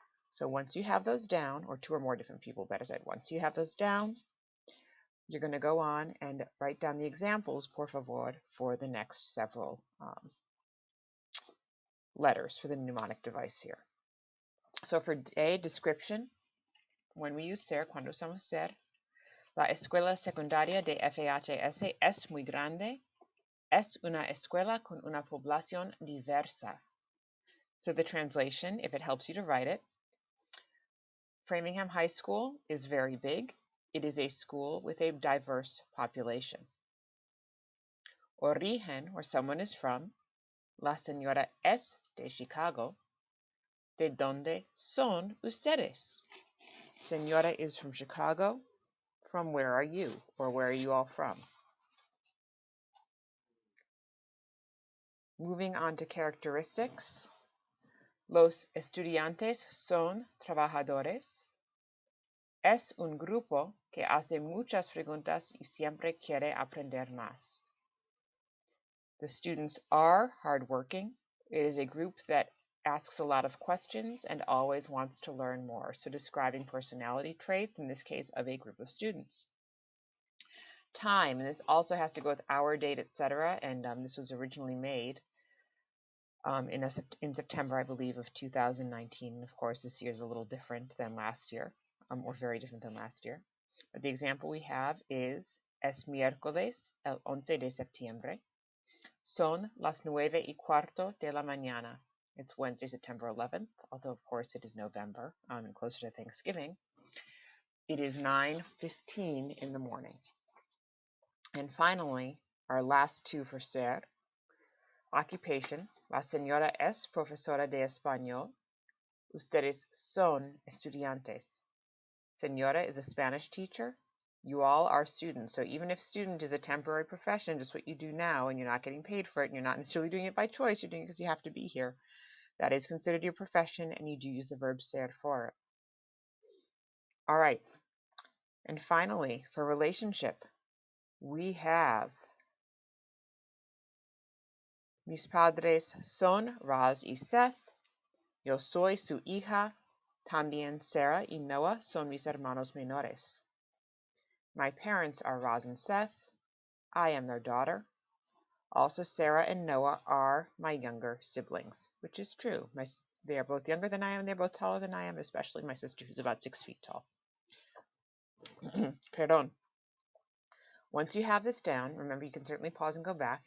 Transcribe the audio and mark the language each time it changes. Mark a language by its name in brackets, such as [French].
[English] So once you have those down, or two or more different people, better said, once you have those down, you're going to go on and write down the examples, [Spanish] por favor, [English] for the next several letters for the mnemonic device here. So for A, description, when we use ser, [Spanish] cuando usamos ser, la escuela secundaria de FHS es muy grande. Es una escuela con una población diversa. [English] So the translation, if it helps you to write it, Framingham High School is very big. It is a school with a diverse population. Origen, where someone is from. [Spanish] La señora es de Chicago. ¿De dónde son ustedes? [English] Señora is from Chicago. From where are you? Or where are you all from? Moving on to characteristics. [Spanish] Los estudiantes son trabajadores. Es un grupo que hace muchas preguntas y siempre quiere aprender más. [English] The students are hardworking. It is a group that asks a lot of questions and always wants to learn more. So describing personality traits, in this case, of a group of students. Time, and this also has to go with hour, date, etc. And this was originally made in September, I believe, of 2019. And of course, this year is a little different than last year, or very different than last year. But the example we have is [Spanish] es miércoles el 11 de septiembre. Son las 9:15 de la mañana. [English] It's Wednesday, September 11th, although of course it is November and closer to Thanksgiving. It is 9:15 in the morning. And finally, our last two for ser. [Spanish] Occupation. La señora es profesora de español. Ustedes son estudiantes. [English] Señora is a Spanish teacher. You all are students. So even if student is a temporary profession, just what you do now, and you're not getting paid for it, and you're not necessarily doing it by choice, you're doing it because you have to be here, that is considered your profession, and you do use the verb ser for it. All right. And finally, for relationship, we have [Spanish] mis padres son Raz y Seth. Yo soy su hija. También Sarah y Noah son mis hermanos menores. [English] My parents are Raz and Seth. I am their daughter. Also, Sarah and Noah are my younger siblings, which is true. They are both younger than I am. They're both taller than I am, especially my sister, who's about 6 feet tall. Perdón. Once you have this down, remember you can certainly pause and go back.